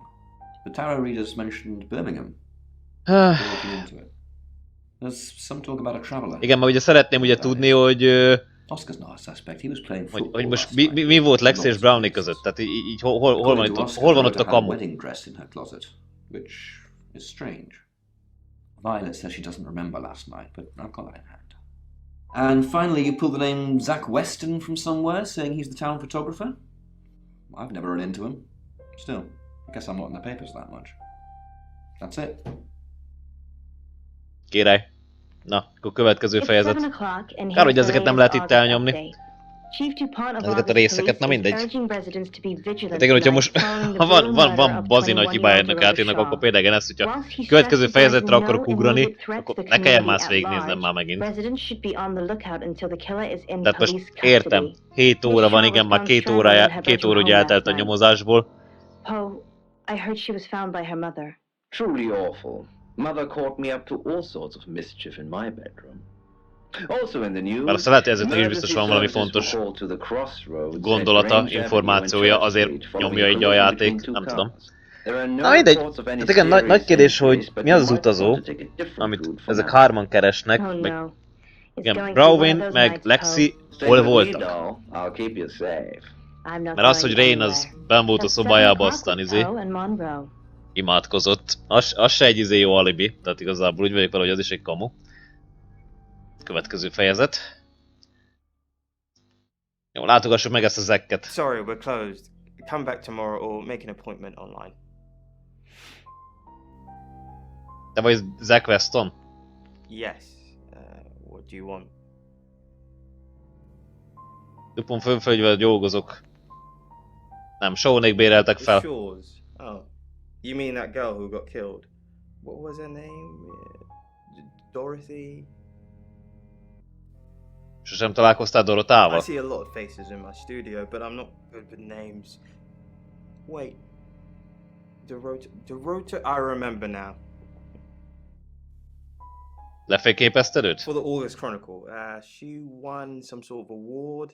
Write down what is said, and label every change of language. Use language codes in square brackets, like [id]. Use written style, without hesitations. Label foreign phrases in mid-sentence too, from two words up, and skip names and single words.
[en] The tarot readers mentioned Birmingham. You're looking into it. There's some talk about a traveller. [hu] Igen, mert ugye szeretném ugye tudni, hogy... [en] Oscar's not a suspect. He was playing [hu] hogy [en] football [hu] most mi volt Lexi és Brownie között? Tehát így hol van ott a kamu? [en] Wedding dress in her closet, which is strange. Violet says she doesn't remember last night, but I've got that in hand. And finally, you pull the name Zach Weston from somewhere, saying he's the town photographer? I've never run into him. Still, I guess I'm not in the papers that much. That's it. [hu] Király. Na, akkor következő fejezet. Kár, hogy ezeket nem lehet itt elnyomni. Ezeket a részeket, na mindegy. Hát igen, hogyha most van bazi nagy hibája ennek játéknak, akkor például ez, hogyha következő fejezetre akarok ugrani, akkor ne kelljen más végignéznem már megint. Tehát most értem, 7 óra van, igen, már 2 óra ugye eltelt a nyomozásból. [en] Poe, I heard she was found by her mother. Truly awful. Mother caught me up to all sorts of mischief in my bedroom. Also in the news, [hu] Bár aztán lehet, hogy ezért is biztos van valami fontos gondolata, információja, azért nyomja így a játék, nem tudom. Na mindegy, hát igen, nagy kérdés, hogy mi az az utazó, amit ezek hárman keresnek, meg igen, Bronwyn, meg Lexi, hol voltak? Mert az, hogy Rain az benn volt a szobájába, aztán imádkozott. Az se egy jó alibi, tehát igazából úgy vagyok vele, hogy az is egy kamu. Következő fejezet. Jó, látogassuk meg ezt a Zacket. [en] Sorry, we're closed. Come back tomorrow or make an appointment online. [hu] Te vagy Zach Weston? [en] Yes. What do you want? [hu] Dupont főfölgyvel dolgozok. Nem, Shawnék béreltek fel. [en] Shaw's. Oh. You mean that girl who got killed? What was her name? Dorothy? [hu] Sosem találkoztál Dorotával? [en] I see a lot of faces in my studio, but I'm not good with names. Wait. Dorota, I remember now. [hu] Lefényképezted őt? [en] For the August Chronicle. She won some sort of award.